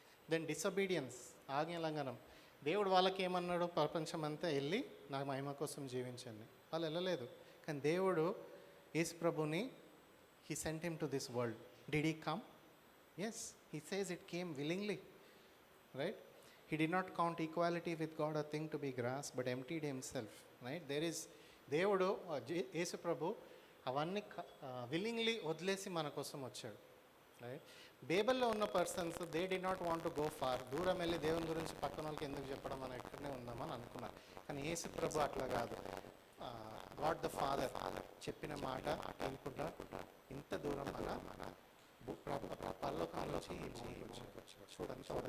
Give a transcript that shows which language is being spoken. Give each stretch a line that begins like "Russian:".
Telugu: Then disobedience, ఆజ్ఞలంఘనం. దేవుడు వాళ్ళకి ఏమన్నాడు, ప్రపంచం అంతా వెళ్ళి నా మహిమ కోసం జీవించండి. వాళ్ళు వెళ్ళలేదు. కానీ దేవుడు యేసు ప్రభుని,
English: He sent him to this world. Did he come? Yes, he says it came willingly, right? He did not count equality with God a thing to be grasped, but emptied himself, right?
Telugu: దేవుడు యేసు ప్రభు అవన్నీ willingly వదిలేసి మన కోసం వచ్చాడు, right? బైబిల్లో ఉన్న persons
English: They did not want to go far.
Telugu: దూరం వెళ్ళి దేవుని గురించి పక్కన వాళ్ళకి ఎందుకు చెప్పడం, మనం ఎక్కడనే ఉందామని అనుకున్నారు. కానీ యేసు ప్రభు అట్లా కాదు. గాడ్ ద ఫాదర్ చెప్పిన మాట అనుకుంటా ఇంత దూరం మన పరలోకంలో చూడండి.